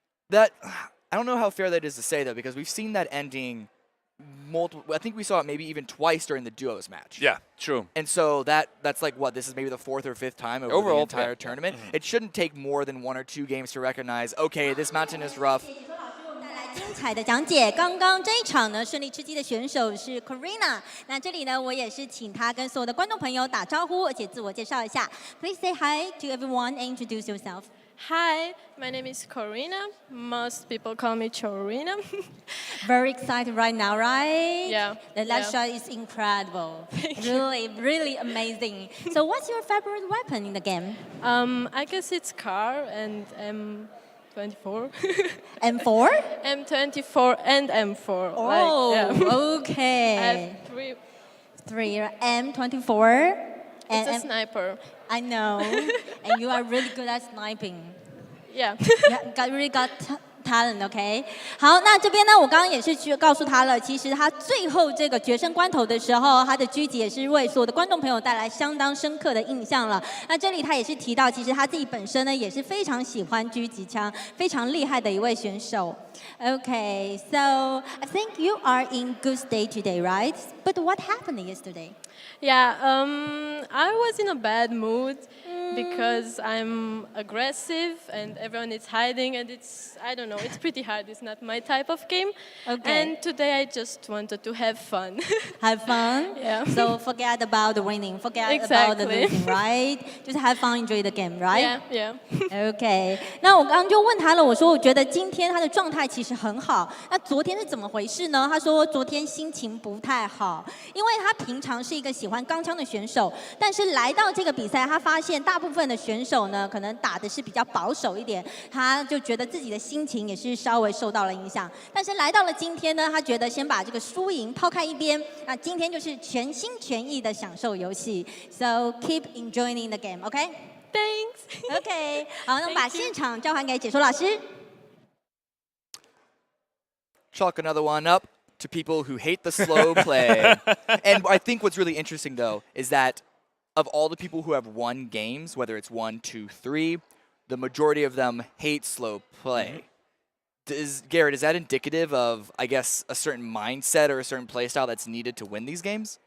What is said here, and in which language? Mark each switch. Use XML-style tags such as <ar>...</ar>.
<en>That, I don't know how fair that is to say, though, because we've seen that ending multiple. I think we saw it maybe even twice during the duos match. Yeah, true. And so that's like what, this is maybe the 4th or 5th time over the entire tournament. It shouldn't take more than 1 or 2 games to recognize, okay, this mountain is rough.</en> <zh>精彩的讲解，刚刚这一场呢，顺利吃鸡的选手是 Corina。那这里呢，我也是请她跟所有的观众朋友打招呼，而且自我介绍一下。</zh> <en>Please say hi to everyone and introduce yourself. Hi, my name is Corina. Most people call me Chorina. Very excited right now, right? Yeah. The last shot is incredible. Really, really amazing. So, what's your favorite weapon in the game? I guess it's car and M24. M4? M24 and M4. Oh, like, yeah. okay. I have 3. 3 M24. It's a sniper. I know. And you are really good at sniping. Yeah. Really got talent, OK？</en> <zh>好，那这边呢，我刚刚也是去告诉他了，其实他最后这个决胜关头的时候，他的狙击也是为所有的观众朋友带来相当深刻的印象了。那这里他也是提到，其实他自己本身呢也是非常喜欢狙击枪，非常厉害的一位选手。</zh> <en>Okay, so I think you are in good state today, right? But what happened yesterday? Yeah, I was in a bad mood because I'm aggressive and everyone is hiding and it's, I don't know, it's pretty hard. It's not my type of game. Okay. And today I just wanted to have fun. Have fun? Yeah. So forget about the winning, forget about the Exactly. losing, right? Just have fun, enjoy the game, right? Yeah.</en> <zh>OK， 那我刚刚就问他了，我说我觉得今天他的状态其实很好，那昨天是怎么回事呢？他说昨天心情不太好，因为他平常是一个喜欢钢枪的选手，但是来到这个比赛，他发现大部分的选手呢，可能打的是比较保守一点，他就觉得自己的心情也是稍微受到了影响。但是来到了今天呢，他觉得先把这个输赢抛开一边，那今天就是全心全意的享受游戏。</zh> <en>So keep enjoying the game, OK? Thanks.</en> <zh>OK， 好，那我们把现场交还给解说老师。</zh> <en>Chalk another one up to people who hate the slow play. And I think what's really interesting, though, is that of all the people who have won games, whether it's 1, 2, 3, the majority of them hate slow play. Garrett, is that indicative of, I guess, a certain mindset or a certain play style that's needed to win these games?</en>